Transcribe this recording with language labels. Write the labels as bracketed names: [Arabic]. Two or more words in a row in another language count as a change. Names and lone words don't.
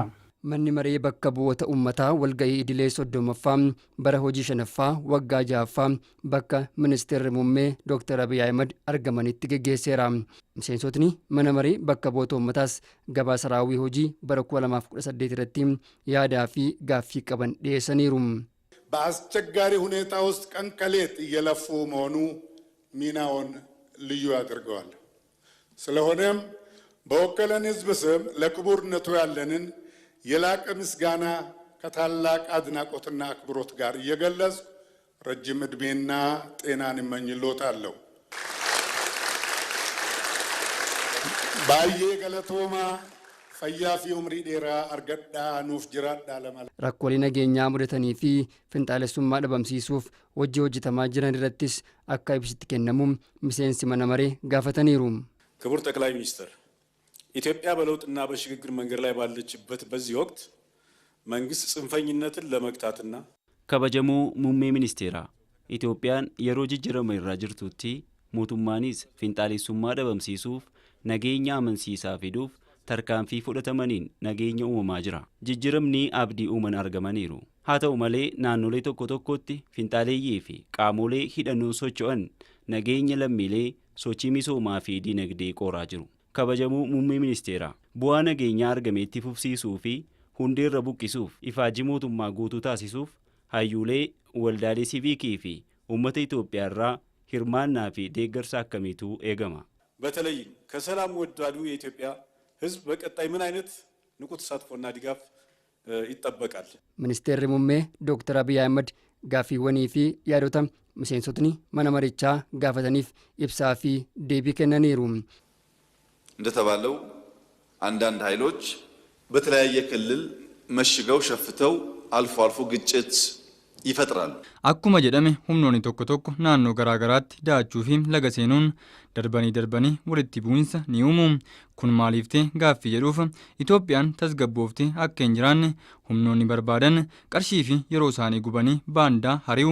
[Oromo] Manni maree bakka bu'oota uummataa walga'ii idilee 30ffaa bara hojii 5ffaa waggaa 6ffaa bakka ministeerri muummee Dr. Abiy Ahmed argamanitti geggeesseera. Miseensotni mana maree bakka bu'oota uummataas gabaasa raawwii hojii bara 2018 irratti yaadaa fi gaaffii qaban dhiyeessaniiru. [Amharic] በአስቸጋሪ ሁኔታ ውስጥ ቀን ከሌት እየለፉ መሆኑ ሚናውን ልዩ ያደርገዋል። ስለሆነም በወከለን ሕዝብ ስም ለክቡርነቱ ያለንን የላቀ ምስጋና ከታላቅ አድናቆትና አክብሮት ጋር እየገለጽ ረጅም ዕድሜና ጤናን እመኝልዎታለሁ። [Oromo] baay'ee galatoomaa fayyaafi umrii dheeraa argadhaa nuuf jiraadhaa [Amharic] ለማለት [Oromo] rakkoolee nageenyaa mudatanii fi finxaalessummaa dhabamsiisuuf hojjetamaa jiran irrattis akka ibsitti kennamu miseensi mana maree gaafataniiru. [Amharic] ክቡር ጠቅላይ ሚኒስትር ኢትዮጵያ በለውጥና በሽግግር መንገድ ላይ ባለችበት በዚህ ወቅት መንግስት ጽንፈኝነትን ለመግታትና [Oromo] Kabajamoo muummee ministeeraa Itoophiyaan yeroo jijjiiramaa irra jirtutti mootummaanis finxaalessummaa dhabamsiisuuf nageenya amansiisaa fiduuf tarkaanfii fudhatamaniin nageenya uumamaa jira. Jijjiramni abdii uuman argamaniiru. Haa ta'u malee naannolee tokko tokkotti finxaaleeyyii fi qaamolee hidhannoo socho'an nageenya lammiilee sochii misoomaa fi dinagdee qoraa jiru. Kabajamuu muummee ministeera bu'aa nageenyaa argameetti fufsiisuu fi hundeerra buqqisuuf ifaajii mootummaa guutuu taasisuuf hayyuulee waldaalee siviikii fi uummata Itoophiyaa irraa hirmaannaa fi deeggarsa akkamiitu eegama. [Amharic] በተለይ ከሰላም ወዳዱ የኢትዮጵያ ህዝብ በቀጣይ ምን አይነት ንቁ ተሳትፎና ድጋፍ ይጠበቃል? [Oromo] ሚኒስቴርሪ muummee Dr. Abiy Ahmed gaaffiiwwanii fi yaadota miseensotni mana marichaa gaafataniif ibsaa fi deebii kennaniiru. [Amharic] እንደተባለው አንዳንድ ኃይሎች በተለያየ ክልል መሽገው ሸፍተው አልፎ አልፎ ግጭት ይፈጥራሉ። [Oromo] akkuma jedhame humnoonni tokko tokko naannoo garaagaraatti daachuu fi laga seenuun darbanii walitti bu'insa ni uumu. kun maaliiftee gaaffii jedhuuf Itoophiyaan tasgabbooftee akka hin jiraanne humnoonni barbaadan qarshii fi yeroo isaanii gubanii baandaa hari'u.